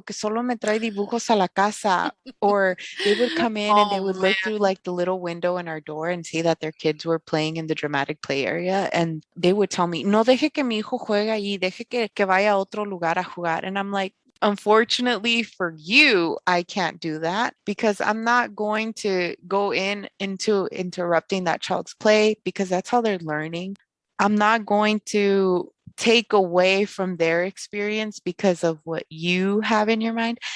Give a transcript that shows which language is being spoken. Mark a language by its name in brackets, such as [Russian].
[Spanish] Que solo me trae dibujos a la casa. [English] Or they would come in and they Oh would look through man. like the little window in our door and see that their kids were playing in the dramatic play area. And they would tell me, [Spanish] no deje que mi hijo juegue allí, deje que vaya a otro lugar a jugar. [English] And I'm like, unfortunately for you, I can't do that because I'm not going to go into interrupting that child's play because that's how they're learning. I'm not going to take away from their experience because of what you have in your mind.